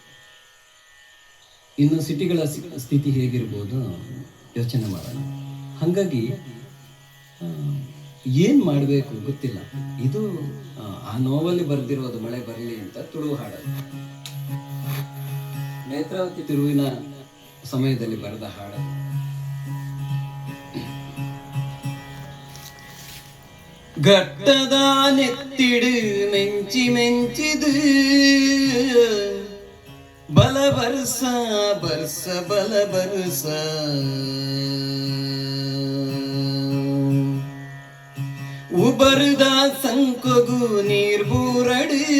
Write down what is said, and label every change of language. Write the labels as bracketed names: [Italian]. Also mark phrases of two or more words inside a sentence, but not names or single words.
[Kannada] ಇನ್ನು ಸಿಟಿಗಳ ಸ್ಥಿತಿ ಹೇಗಿರ್ಬೋದು ಯೋಚನೆ ಮಾಡೋಣ. ಹಾಗಾಗಿ ಏನು ಮಾಡಬೇಕು ಗೊತ್ತಿಲ್ಲ. ಇದು ಆ ನೋವಲ್ಲಿ ಬರೆದಿರೋದು ಮಳೆ ಬರಲಿ ಅಂತ ತುಳು ಹಾಡೋದು. ನೇತ್ರಾವತಿ ತಿರುವಿನ ಸಮಯದಲ್ಲಿ ಬರೆದ ಹಾಡು. [Tulu] ಘಟ್ಟದ ನೆತ್ತಿಡು ಮೆಂಚಿ ಮೆಂಚಿದು ಬಲ ಬರ್ಸ ಬರ್ಸ ಬಲ ಬರ್ಸ ಉಬರ್ದ ಸಂಕೊಗು ನೀರ್ ಬೂರಡು